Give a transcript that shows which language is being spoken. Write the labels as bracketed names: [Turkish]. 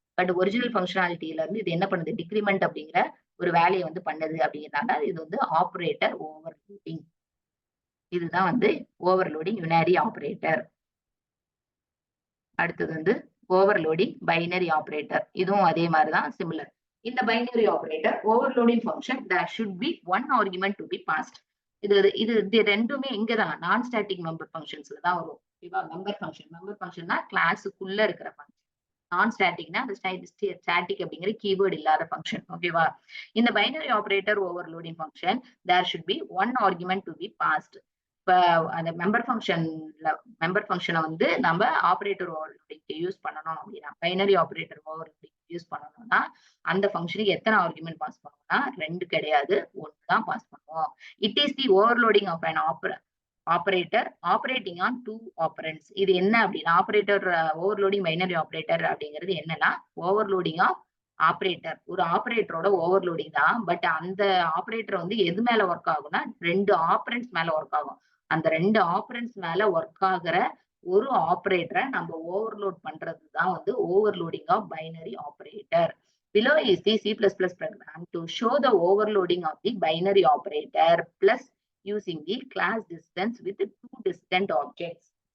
[Tamil] But original ஃபங்க்ஷனாலிட்டியில இருந்து இது என்ன பண்ணுது? டிக்ரிமெண்ட் அப்படிங்கிற ஒரு வேலையை வந்து பண்ணுது அப்படிங்கிறனால இது வந்து ஆபரேட்டர் ஓவர்லோடிங். இதுதான் வந்து ஓவர்லோடிங் யுனாரி ஆபரேட்டர். அடுத்தது வந்து ஓவர்லோடிங் பைனரி ஆபரேட்டர். இதுவும் அதே மாதிரிதான் சிமிலர். [English] இந்த binary operator overloading function there should be one argument to be passed. [Tamil] இது ரெண்டுமே இங்கதான் நான் ஸ்டாட்டிக் மெம்பர் ஃபங்க்ஷன்ஸ்ல தான் வரும். ஓகேவா? மெம்பர் ஃபங்க்ஷன்னா கிளாஸுக்குள்ள இருக்கிற ஃபங்க்ஷன். நான் ஸ்டாட்டிக்னா அந்த ஸ்டாட்டிக் அப்படிங்கிற கீவேர்டு இல்லாத ஃபங்க்ஷன். ஓகேவா? [English] இந்த binary operator overloading function there should be one argument to be passed. [Tamil] இப்ப அந்த மெம்பர் ஃபங்க்ஷனை வந்து நம்ம ஆபரேட்டர் ஓவர்லோடிங்க்கு யூஸ் பண்ணணும் அப்படின்னா பைனரி ஆபரேட்டர் ஓவர்லோடிங் யூஸ் பண்ணணும்னா அந்த ஃபங்க்ஷனுக்கு எத்தனை ஆர்குமெண்ட் பாஸ் பண்ணுவோம்னா 2 கிடையாது, 1 தான் பாஸ் பண்ணுவோம். [English] It is the overloading of an operator operating on 2 operands. [Tamil] இது என்ன அப்படின்னா ஆபரேட்டர் ஓவர்லோடிங் பைனரி ஆபரேட்டர் அப்படிங்கிறது என்னன்னா ஓவர்லோடிங் ஆஃப் ஆபரேட்டர். ஒரு ஆபரேட்டரோட ஓவர்லோடிங் தான். பட் அந்த ஆபரேட்டர் வந்து எது மேல ஒர்க் ஆகும்னா 2 ஆப்பரண்ட்ஸ் மேல ஒர்க் ஆகும். அந்த 2 ஆப்பரண்ட்ஸ் மேல ஒர்க் ஆகுற ஒரு ஆபரேட்டரை நம்ம ஓவர்லோட் பண்றது தான் வந்து overloading of binary operator. [English] Below is the C++ program to show the overloading of the binary operator plus using the class distance with 2 distant objects.